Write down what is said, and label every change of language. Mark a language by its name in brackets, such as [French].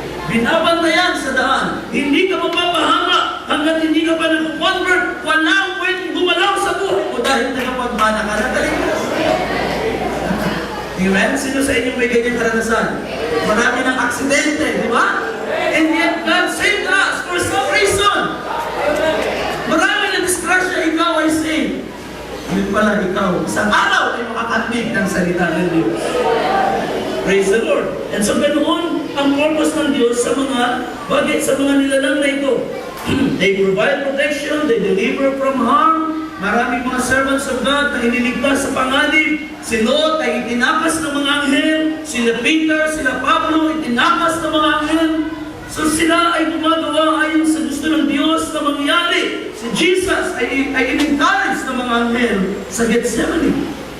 [Filipino] Binabantayan sa daan. Hindi ka mapapahama hanggat hindi ka pa nag-convert. Walang pwedeng gumalaw sa buhay mo dahil tagapagmana ka ng kaligtasan. Amen? Sino sa inyo may ganyang karanasan? Marami ng aksidente, di ba? [English] And yet God saved us for some reason. [Filipino] Marami na disgrasya, ikaw ay saved. Yun pala ikaw, isang araw ay makakanig ng salita ng Diyos. [English] Praise the Lord. [Filipino] And so ganoon ang purpose ng Diyos sa mga bagay, sa mga nilalang na ito. [English] They provide protection, they deliver from harm. [Filipino] Maraming mga [English] servants of God [Filipino] na iniligtas sa panganib. Si Lot ay itinakas ng mga anghel. Sila Peter, sila Pablo, itinakas ng mga anghel. So sila ay gumagawa ayon sa gusto ng Diyos na mangyari. Si Jesus ay in-encourage ng mga anghel sa Gethsemane.